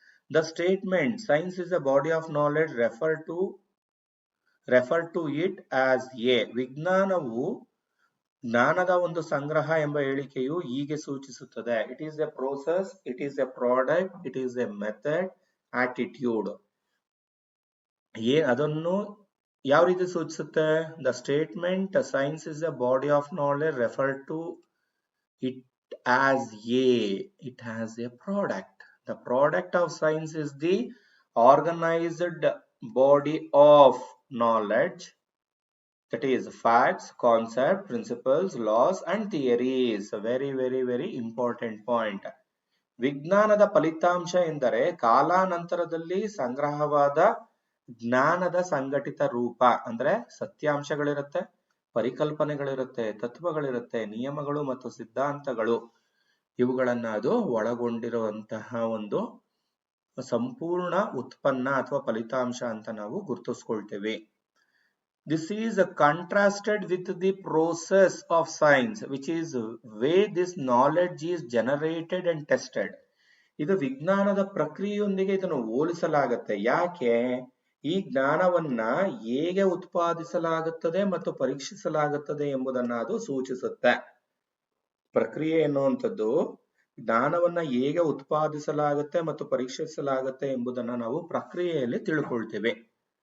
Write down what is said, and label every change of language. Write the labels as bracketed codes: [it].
[en] The statement science is a body of knowledge refer to it as a. [kn] ವಿಜ್ಞಾನವು ಜ್ಞಾನದ ಒಂದು ಸಂಗ್ರಹ ಎಂಬ ಹೇಳಿಕೆಯು ಹೀಗೆ ಸೂಚಿಸುತ್ತದೆ. [en] It is a process, it is a product, it is a method, attitude. [kn] ಅದನ್ನು ಯಾವ ರೀತಿ ಸೂಚಿಸುತ್ತೆ? [en] The statement science is a body of knowledge refer to it as a. It has a product. The product of science is the organized body of knowledge, that is facts, concepts, principles, laws and theories. Very very very important point. [kn] ವಿಜ್ಞಾನದ ಫಲಿತಾಂಶ ಎಂದರೆ ಕಾಲಾನಂತರದಲ್ಲಿ ಸಂಗ್ರಹವಾದ ಜ್ಞಾನದ ಸಂಘಟಿತ ರೂಪ. ಅಂದ್ರೆ ಸತ್ಯಾಂಶಗಳಿರುತ್ತೆ, ಪರಿಕಲ್ಪನೆಗಳಿರುತ್ತೆ, ತತ್ವಗಳಿರುತ್ತೆ, ನಿಯಮಗಳು ಮತ್ತು ಸಿದ್ಧಾಂತಗಳು, ಇವುಗಳನ್ನ ಅದು ಒಳಗೊಂಡಿರುವಂತಹ ಒಂದು ಸಂಪೂರ್ಣ ಉತ್ಪನ್ನ ಅಥವಾ ಫಲಿತಾಂಶ ಅಂತ ನಾವು ಗುರುತಿಸ್ಕೊಳ್ತೇವೆ. [en] This is contrasted with the process of science, which is way this knowledge is generated and tested. [kn] ಇದು ವಿಜ್ಞಾನದ ಪ್ರಕ್ರಿಯೆಯೊಂದಿಗೆ ಇದನ್ನು ಹೋಲಿಸಲಾಗುತ್ತೆ. ಯಾಕೆ? ಈ ಜ್ಞಾನವನ್ನ ಹೇಗೆ ಉತ್ಪಾದಿಸಲಾಗುತ್ತದೆ ಮತ್ತು ಪರೀಕ್ಷಿಸಲಾಗುತ್ತದೆ ಎಂಬುದನ್ನ ಅದು ಸೂಚಿಸುತ್ತೆ. ಪ್ರಕ್ರಿಯೆ ಎನ್ನುವಂಥದ್ದು ಜ್ಞಾನವನ್ನ ಹೇಗೆ ಉತ್ಪಾದಿಸಲಾಗುತ್ತೆ ಮತ್ತು ಪರೀಕ್ಷಿಸಲಾಗುತ್ತೆ ಎಂಬುದನ್ನ ನಾವು ಪ್ರಕ್ರಿಯೆಯಲ್ಲಿ ತಿಳ್ಕೊಳ್ತೇವೆ.